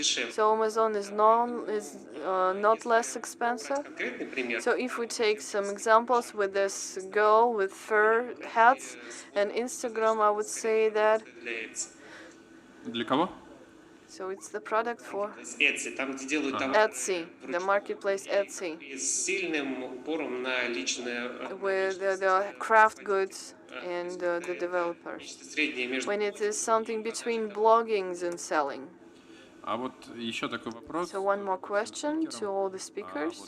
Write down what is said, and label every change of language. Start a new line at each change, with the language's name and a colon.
English: So Amazon is not less expensive. So if we take some examples with this girl with fur hats and Instagram, I would say that.
Russian: Для кого?
English: So it's the product for
Russian: Etsy, там, где делают товары
English: Etsy, the marketplace Etsy,
Russian: с сильным упором на личное
English: with the craft goods and the developers.
Russian: среднее между.
English: When it is something between blogging and selling.
Russian: А вот еще такой вопрос.
English: So one more question to all the speakers.